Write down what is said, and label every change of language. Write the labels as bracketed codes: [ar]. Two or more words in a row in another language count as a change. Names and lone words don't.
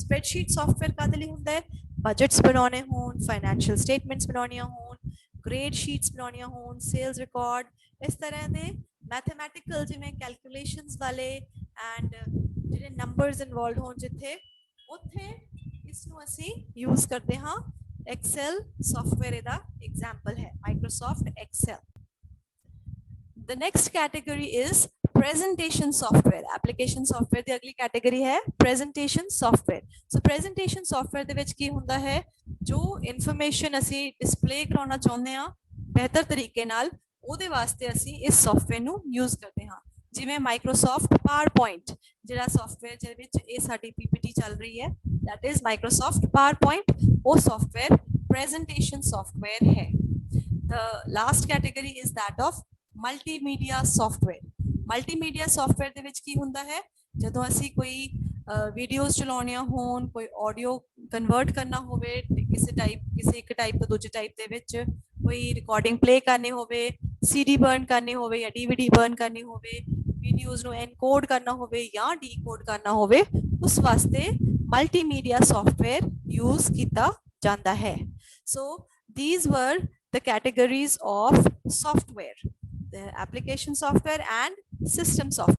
[en] spreadsheet software [pa] ਕਾਹਦੇ ਲਈ ਹੁੰਦਾ ਹੈ? ਬਜਟਸ ਬਣਾਉਣੇ ਹੋਣ, [en] financial statements [pa] ਬਣਾਉਣੀਆਂ ਹੋਣ, [en] grade sheets [pa] ਬਣਾਉਣੀਆਂ ਹੋਣ, [en] sales record, [pa] ਇਸ ਤਰ੍ਹਾਂ ਦੇ ਮੈਥਮੈਟੀਕਲ ਜਿਵੇਂ ਕੈਲਕੂਲੇਸ਼ਨਸ ਵਾਲੇ ਐਂਡ ਜਿਹੜੇ [en] numbers involved [pa] ਹੋਣ ਜਿੱਥੇ, ਉੱਥੇ ਇਸ ਨੂੰ ਅਸੀਂ ਯੂਜ਼ ਕਰਦੇ ਹਾਂ। [en] Excel software [pa] ਇਹਦਾ ਐਗਜ਼ਾਮਪਲ ਹੈ, ਮਾਈਕਰੋਸਾਫਟ ਐਕਸੈਲ। [en] The next category is presentation software. Application software [pa] ਦੀ ਅਗਲੀ ਕੈਟੇਗਰੀ ਹੈ [en] presentation software. So presentation software [pa] ਦੇ ਵਿੱਚ ਕੀ ਹੁੰਦਾ ਹੈ? ਜੋ ਇਨਫੋਰਮੇਸ਼ਨ ਅਸੀਂ ਡਿਸਪਲੇ ਕਰਾਉਣਾ ਚਾਹੁੰਦੇ ਹਾਂ ਬਿਹਤਰ ਤਰੀਕੇ ਨਾਲ, ਉਹਦੇ ਵਾਸਤੇ ਅਸੀਂ ਇਸ ਸੌਫਟਵੇਅਰ ਨੂੰ ਯੂਜ਼ ਕਰਦੇ ਹਾਂ। ਜਿਵੇਂ ਮਾਈਕਰੋਸਾਫਟ ਪਾਵਰਪੁਆਇੰਟ, ਜਿਹੜਾ ਸੌਫਟਵੇਅਰ ਜਿਹਦੇ ਵਿੱਚ ਇਹ ਸਾਡੀ PPT ਚੱਲ ਰਹੀ ਹੈ, [en] that is [pa] ਮਾਈਕਰੋਸਾਫਟ ਪਾਵਰਪੁਆਇੰਟ, ਉਹ ਸੌਫਟਵੇਅਰ [en] presentation software [pa] ਹੈ। [en] The last category is that of multimedia software. multimedia software [pa] ਦੇ ਵਿੱਚ ਕੀ ਹੁੰਦਾ ਹੈ? ਜਦੋਂ ਅਸੀਂ ਕੋਈ ਵੀਡੀਓਜ਼ ਚਲਾਉਣੀਆਂ ਹੋਣ, ਕੋਈ ਆਡੀਓ ਕਨਵਰਟ ਕਰਨਾ ਹੋਵੇ ਕਿਸੇ ਇੱਕ ਟਾਈਪ ਤੋਂ ਦੂਜੇ ਟਾਈਪ ਦੇ ਵਿੱਚ, ਕੋਈ ਰਿਕਾਰਡਿੰਗ ਪਲੇ ਕਰਨੀ ਹੋਵੇ, CD ਬਰਨ ਕਰਨੀ ਹੋਵੇ ਜਾਂ DVD ਬਰਨ ਕਰਨੀ ਹੋਵੇ, ਵੀਡੀਓਜ਼ ਨੂੰ ਐਨਕੋਡ ਕਰਨਾ ਹੋਵੇ ਜਾਂ ਡੀਕੋਡ ਕਰਨਾ ਹੋਵੇ, ਉਸ ਵਾਸਤੇ [en] multimedia software [pa] ਯੂਜ਼ ਕੀਤਾ ਜਾਂਦਾ ਹੈ। [en] ਸੋ these were the categories of software, the application software and system software.